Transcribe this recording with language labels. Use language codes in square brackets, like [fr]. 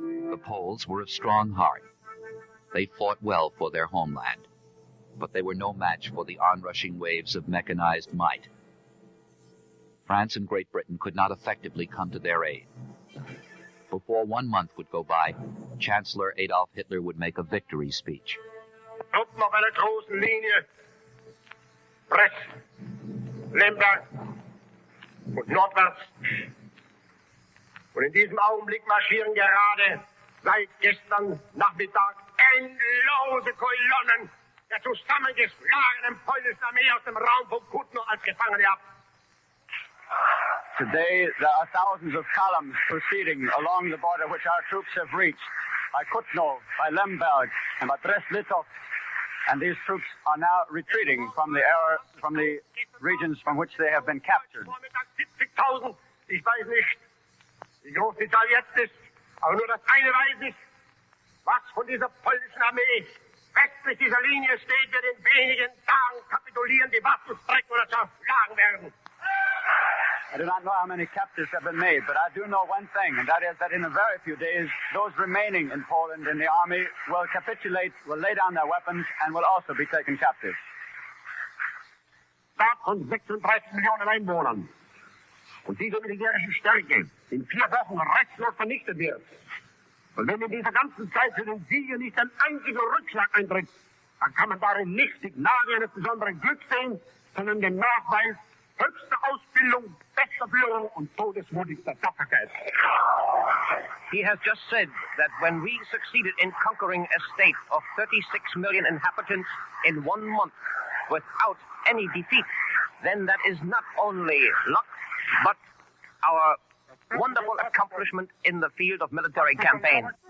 [en] The Poles were of strong heart. They fought well for their homeland, but they were no match for the onrushing waves of mechanized might. France and Great Britain could not effectively come to their aid. Before 1 month would go by, Chancellor Adolf Hitler would make a victory speech. [de] Truppen auf einer großen Linie. Brest, Lemberg und nordwärts. Und in diesem Augenblick marschieren gerade seit gestern Nachmittag endlose Kolonnen der zusammengeschlagenen polnischen Armee aus dem Raum von Kutno als Gefangene ab. [en] Today, there are thousands of columns proceeding along the border which our troops have reached, by Kutno, by Lemberg, and by Brest-Litovsk. And these troops are now retreating from the regions from which they have been captured. [de] 70.000, ich weiß nicht, wie groß die Zahl jetzt ist, aber nur das eine weiß ich, was von dieser polnischen Armee westlich dieser Linie steht, wird in wenigen Tagen kapitulieren, die Waffen strecken oder zerschlagen werden. [en] I do not know how many captives have been made, but I do know one thing, and that is that in a very few days, those remaining in Poland in the army will capitulate, will lay down their weapons, and will also be taken captive. [de] Staat von 36 Millionen Einwohnern. Und diese militärische Stärke in 4 Wochen restlos vernichtet wird. Und wenn in dieser ganzen Zeit für den Sieger nicht ein einziger Rückschlag eintritt, dann kann man darin nicht Signale eines besonderen Glücks sehen, sondern den Nachweis höchster Ausbildung, bester Führung und todesmutigster Tapferkeit. [en] He has just said that when we succeeded in conquering a state of 36 million inhabitants in 1 month without any defeat, then that is not only luck, but our wonderful accomplishment in the field of military campaign.